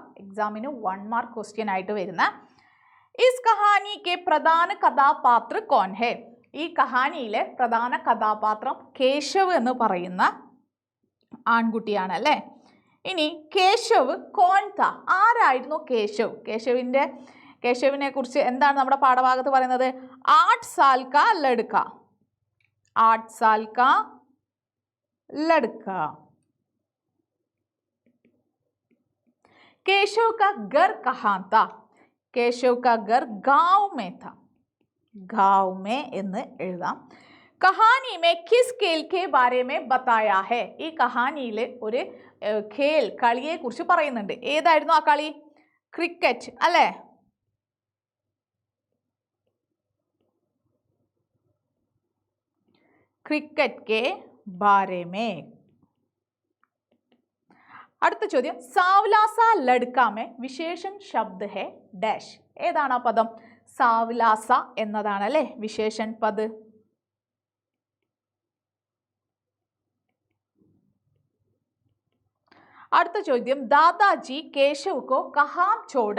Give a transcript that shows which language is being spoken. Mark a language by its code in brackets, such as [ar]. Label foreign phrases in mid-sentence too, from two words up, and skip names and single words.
[hi] എക്സാമിന് 1 [en] mark question [ml] ആയിട്ട് വരുന്ന [hi] इस कहानी के प्रधान कथापात्र कौन है. [ml] ഈ കഹാനിയിലെ പ്രധാന കഥാപാത്രം കേശവ് എന്ന് പറയുന്ന ആൺകുട്ടിയാണ് അല്ലേ. ഇനി [hi] केशव कौन था, [ml] ആരായിരുന്നു കേശവ്? കേശവിനെ കുറിച്ച് എന്താണ് നമ്മുടെ പാഠഭാഗത്ത് പറയുന്നത്? [hi] 8 साल का लड़का, 8 साल का लड़का. केशव का घर कहाँ था? केशव का घर गांव में था. गांव में [ml] എന്ന് എഴുതാം. [hi] കഹാനി में किस खेल के बारे में बताया है? [ml] ഈ കഹാനിയിൽ ഒരു ഖേൽ, കളിയെ കുറിച്ച് പറയുന്നുണ്ട്. ഏതായിരുന്നു ആ കളി? ക്രിക്കറ്റ് അല്ലേ? [hi] क्रिकेट के बारे में. [ml] അടുത്ത ചോദ്യം, [hi] सांवलासा लड़का में विशेषण शब्द है ഡാഷ്. [ml] ഏതാണ് ആ പദം? സാവ്ലാസ എന്നതാണ് അല്ലേ [hi] विशेषण पद. [ml] അടുത്ത ചോദ്യം, [hi] दादाजी केशव को कहाँ छोड़ा.